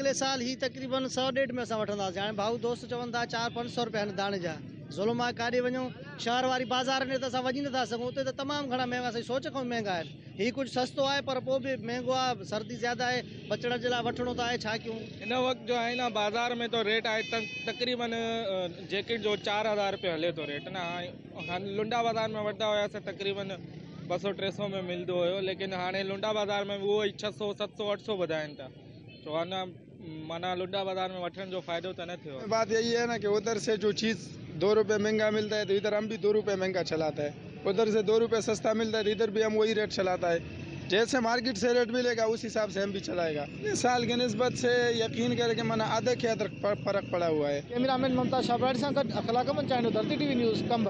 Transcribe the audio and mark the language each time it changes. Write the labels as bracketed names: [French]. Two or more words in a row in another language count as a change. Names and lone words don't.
[Sindhi] अॻिले साल ही तक़रीबन 100-150 में असां वठंदासीं। हाणे भाऊ दोस्त चवनि था 400-500 रुपया आहिनि दाणे जा। ज़ुल्म आहे, काॾे वञूं शहर वारी बाज़ार में त असां वञी नथा सघूं, उते त तमामु घणा महांगा, असांजी सोच खां महांगा आहिनि। हीउ कुझु सस्तो आहे पर पोइ बि महांगो आहे। सर्दी ज़्यादा आहे, बचण जे लाइ वठिणो त आहे, छा कयूं। हिन वक़्तु जो आहे न बाज़ार में तो रेट आहे तक़रीबन जैकेट जो 4000 रुपये हले थो रेट न। हाणे लुंडा बाज़ार में वठंदा हुआसीं तक़रीबन 200-300 में मिलंदो हुयो, लेकिन हाणे लुंडा बाज़ार में उहो ई 600-700-800 ॿुधाइनि था। तो अञा माना लुंडा बाज़ार में वठण जो फ़ाइदो त न थियो। [Urdu] بات یہی ہے نا کہ ادھر سے جو چیز 2 روپے مہنگا ملتا ہے تو ادھر ہم بھی 2 روپے مہنگا چلاتا ہے، ادھر سے 2 روپے سستا ملتا ہے تو ادھر بھی ہم وہی ریٹ چلاتا ہے. جیسے مارکیٹ سے ریٹ ملے گا اس حساب سے ہم بھی چلائے گا۔ اس سال کی نسبت سے یقین کر کے مانا آدھے کے ادر فرق پڑا ہوا ہے. [Sindhi] कैमरामैन ममता शाबराड़ी सां गॾु इख़लाक़ अहमद चांडियो, धरती टीवी न्यूज़ कंबर।